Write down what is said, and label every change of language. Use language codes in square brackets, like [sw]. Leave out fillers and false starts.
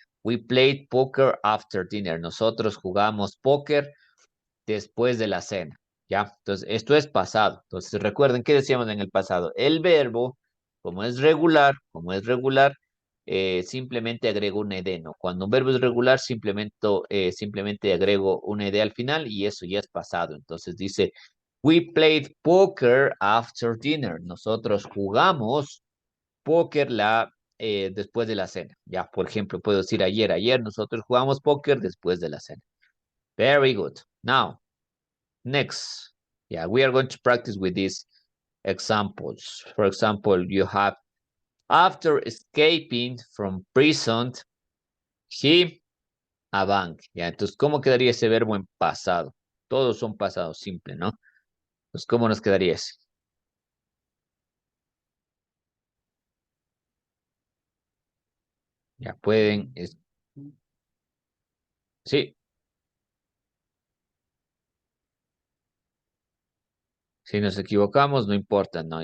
[en] We played poker after dinner. [es] Nosotros jugamos póker después de la cena, ¿ya? Entonces, esto es pasado. Entonces, recuerden, ¿qué decíamos en el pasado? El verbo, como es regular, simplemente agrego una ed, ¿no? Cuando un verbo es regular, simplemente agrego una ed al final y eso ya es pasado. Entonces, dice, [en] we played poker after dinner. [es] Nosotros jugamos póker después de la cena. Ya, por ejemplo, puedo decir ayer nosotros jugamos póker después de la cena. [en] Very good. Now, next, yeah, we are going to practice with these examples. For example, you have, after escaping from prison, he a bank. [es] Ya, entonces, ¿cómo quedaría ese verbo en pasado? Todos son pasados simple, ¿no? Entonces, ¿cómo nos quedaría ese? Ya pueden, sí, si nos equivocamos, no importa, ¿no?